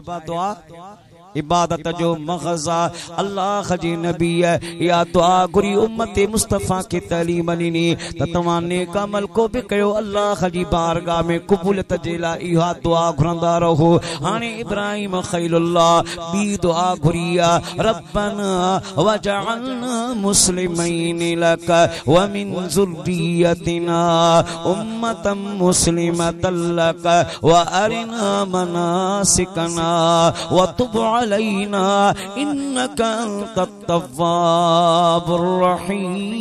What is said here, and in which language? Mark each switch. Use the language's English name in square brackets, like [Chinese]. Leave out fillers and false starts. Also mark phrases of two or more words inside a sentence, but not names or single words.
[Sindhi] दुआ इबादत जो मग़ज़ अल्लाह जी नबी या दुआ घुरी उम्मत मुस्तफ़ा के तालीम ॾिनी त तव्हां नेक अमल को बि कयो अल्लाह जी बारगाह में क़बूलियत जे लाइ इहा दुआ घुरंदा रहो। हाणे इब्राहिम ख़लीलुल्लाह बी दुआ घुरी आहे, [Arabic] ربنا واجعلنا مسلمين لك ومن ذريتنا أمة مسلمة لك وأرنا مناسكنا وتب علينا إنك أنت التواب الرحيم.